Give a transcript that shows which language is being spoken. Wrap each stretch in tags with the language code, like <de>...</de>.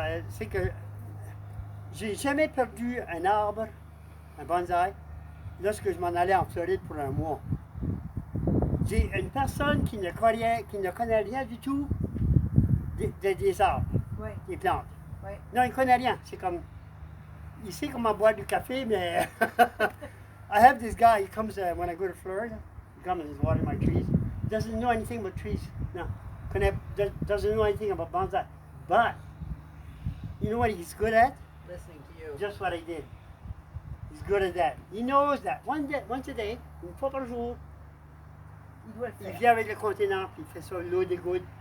<fr>C'est que j'ai jamais perdu un arbre, un bonsaï, lorsque je m'en allais en Floride pour un mois. J'ai une personne qui ne connaît rien du tout des arbres, Ouais, des plantes. ouais. Non, il ne connaît rien. C'est comme. Il sait comment boire du café, mais.</fr> <en>I have this guy, he comes when I go to Florida, he comes and he's watering my trees. Doesn't know anything about trees. No. Doesn't know anything about bonsai. But, you know what he's good at? Listening to you. Just what I did. He's good at that. He knows that once a day,</en> <fr>une fois par jour, Il doit le il faire. vient avec le conteneur, puis il fait ça, l'eau dégoutte.</fr>